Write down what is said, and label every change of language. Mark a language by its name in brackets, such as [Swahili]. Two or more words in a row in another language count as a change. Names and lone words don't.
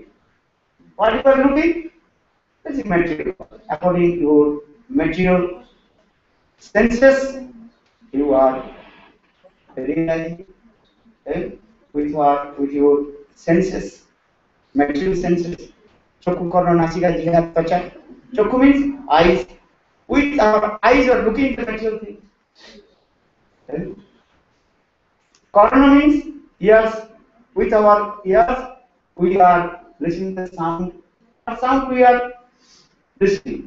[English] Whatever looking is material. According to your material senses, you are realizing with your senses, material senses. [Sanskrit] चक्खु कर्ण नासिका जिहा त्वचा. [English] Chakku means eyes. With our eyes, you are looking at the material things. Karna means ears. With our ears, we are listening to the sound. What sound we are listening?